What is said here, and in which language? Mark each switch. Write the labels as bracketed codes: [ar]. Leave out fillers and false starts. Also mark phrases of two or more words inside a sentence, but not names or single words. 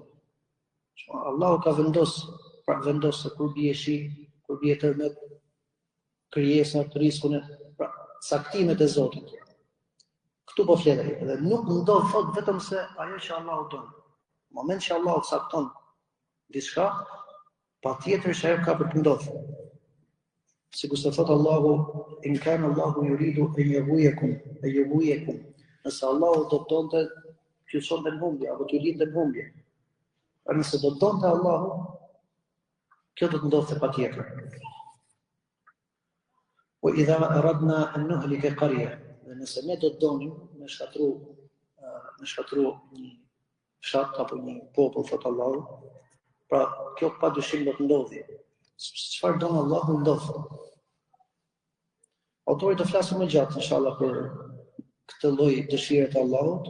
[sq] Allahu ka vendosur se kur bie shi, kur bie tërmet, krijesat, riskun, pra caktimet e Zotit. Ktu po flet ai, dhe nuk ndodh thot vetëm se ajo që Allahu don. Në moment që Allahu cakton diçka, patjetër që ajo ka për të ndodhur. Sikur se thot Allahu, [ar] إن كان الله يريد أن يغويكم. [sq] Nëse Allahu do të donte që sonte në humbje, apo të lindte në humbje. A nëse do të donte Allahu, kjo do të ndodhte patjetër. [ar] وإذا أردنا أن نهلك قرية, [sq] nëse ne do të donim me shkatru një fshat apo një popull, thot Allahu, pra kjo padyshim do të ndodhi. Çfarë don Allahu ndodh. Autori do flasë më gjatë inshallah për këtë lloj dëshire të Allahut.